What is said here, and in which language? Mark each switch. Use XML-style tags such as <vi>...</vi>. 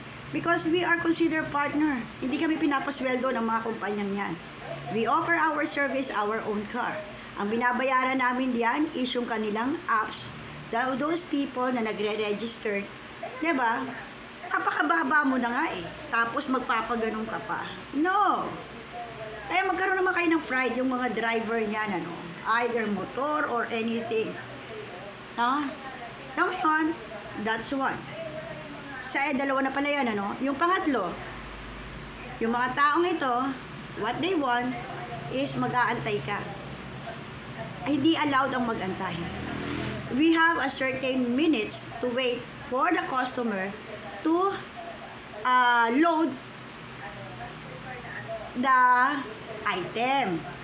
<en>Because we are considered partner.</en> <tl>Hindi kami pinapasweldo ng mga kumpanyang yan.</tl> <en>We offer our service, our own car.</en> <tl>Ang binabayaran namin diyan is yung kanilang apps.</tl> <en>Those people</en> <tl>na nagre-register, diba? Napakababa mo na nga Tapos magpapaganong ka pa. No! Kaya magkaroon naman kayo ng pride yung mga driver niyan,</tl> <en>either motor or anything.</en> <tl>No?</tl> <en>Now</en> <tl>ngayon,</tl> <en>that's one.</en> <tl>Dalawa na pala yan, Yung pangatlo, yung mga taong ito,</tl> <en>what they want is</en> <tl>mag-aantay ka. Hindi allowed ang mag-antay.</tl> <en>We have a certain minutes to wait for the customer to load the item.</en>